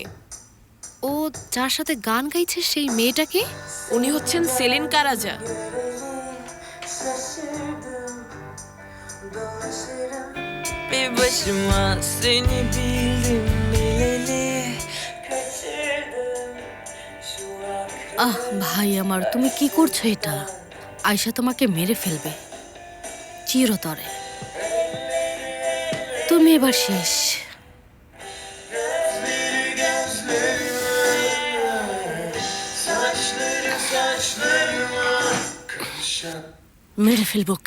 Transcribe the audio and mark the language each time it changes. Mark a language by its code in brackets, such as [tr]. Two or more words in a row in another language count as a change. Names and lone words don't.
[bn] ও যার সাথে গান গাইছে সেই মেয়েটাকে? উনি হচ্ছেন সেলিন কারাজা। [tr] Bir başıma seni bildim bileli kaçırdım şu aklı. [bn] আহ ভাই আমার, তুমি কি করছো এটা? আয়শা তোমাকে মেরে ফেলবে চিরতরে। তুমি এবার শেষ। মেরে ফেলবো ওকে,